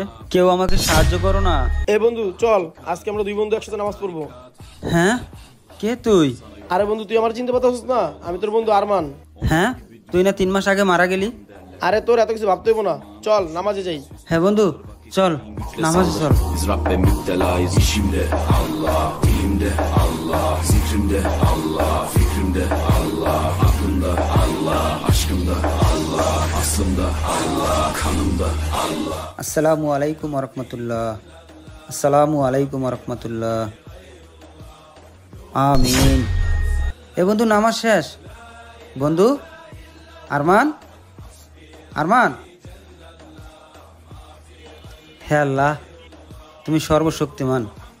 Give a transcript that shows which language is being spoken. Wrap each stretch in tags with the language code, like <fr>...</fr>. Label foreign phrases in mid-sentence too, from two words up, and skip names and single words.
<bn>কেউ আমাকে সাহায্য করো না। এই বন্ধু চল, আজকে আমরা দুই বন্ধু একসাথে নামাজ পড়বো। হ্যাঁ, কে তুই? আরে বন্ধু, তুই আমার চিনতে পারছিস না? আমি তোর বন্ধু আরমান। হ্যাঁ, তুই না 3 মাস আগে মারা গেলি? আরে তোর এত কিছু ভাবতে হইব না, চল নামাজে যাই। হ্যাঁ বন্ধু, চল নামাজে চল।</bn> <tr>Biz Rabbe müptelayız işimde Allah, dilimde Allah, zikrimde Allah, fikrimde Allah, aklımda Allah, aşkımda Allah, aslımda Allah, kanımda Allah.</tr> <ar>السلام عليكم رحمة الله. السلام عليكم رحمة الله.</ar> <bn>আমিন। এ বন্ধু, নামাজ শেষ। বন্ধু আরমান, আরমান। হে আল্লাহ, তুমি সর্বশক্তিমান।</bn>